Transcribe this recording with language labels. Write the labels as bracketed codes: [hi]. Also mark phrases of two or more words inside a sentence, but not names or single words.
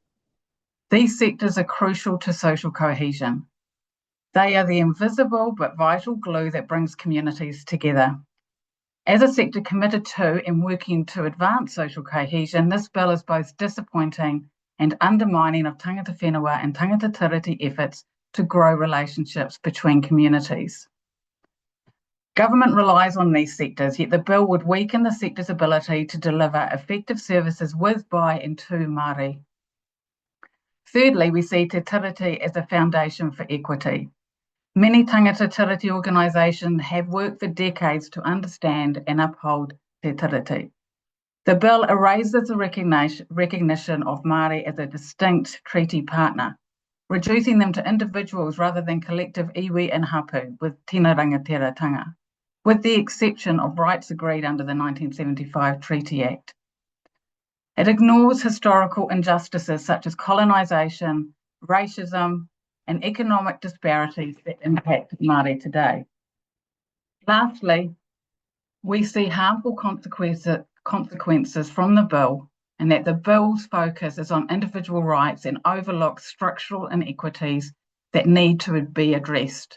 [en] These sectors are crucial to social cohesion. They are the invisible but vital glue that brings communities together. As a sector committed to and working to advance social cohesion, this bill is both disappointing and undermining of [mi] tangata whenua [en] and [mi] tangata tiriti [en] efforts to grow relationships between communities. Government relies on these sectors, yet the bill would weaken the sector's ability to deliver effective services with, by and to Marae. Thirdly, we see Te Tiriti as a foundation for equity. Many [mi] tangata tiriti [en] organisations have worked for decades to understand and uphold Te Tiriti. The bill erases the recognition of Marae as a distinct treaty partner, reducing them to individuals rather than collective iwi and hapu with [mi] tino rangatiratanga, [en] with the exception of rights agreed under the 1975 Treaty Act. It ignores historical injustices such as colonisation, racism, and economic disparities that impact Marae today. Lastly, we see harmful consequences from the bill, and that the bill's focus is on individual rights and overlooks structural inequities that need to be addressed.